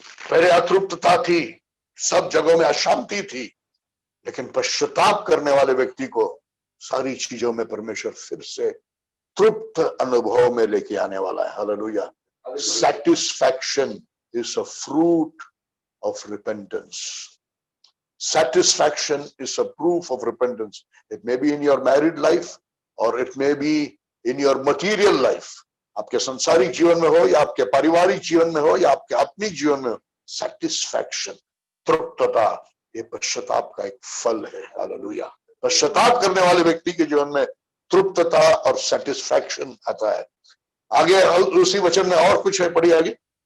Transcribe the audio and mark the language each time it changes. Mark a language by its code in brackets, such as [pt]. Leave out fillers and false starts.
[hi] पहले अतृप्तता थी, सब जगहों में अशांति थी, लेकिन पश्चाताप करने वाले व्यक्ति को सारी चीजों में परमेश्वर फिर से तृप्त अनुभव में लेके आने वाला है। Hallelujah. Satisfaction [en] is a fruit of repentance. Satisfaction is a proof of repentance. It may be in your married life or it may be in your material life. [hi] आपके संसारिक जीवन में हो या आपके पारिवारिक जीवन में हो या आपके आत्मिक जीवन में हो, satisfaction, तृप्तता, ये पश्चाताप का एक फल है। हालेलुया। पश्चाताप करने वाले व्यक्ति के जीवन में तृप्तता और सेटिस्फैक्शन आता है। आगे उसी वचन में और कुछ है, पढ़िए आगे।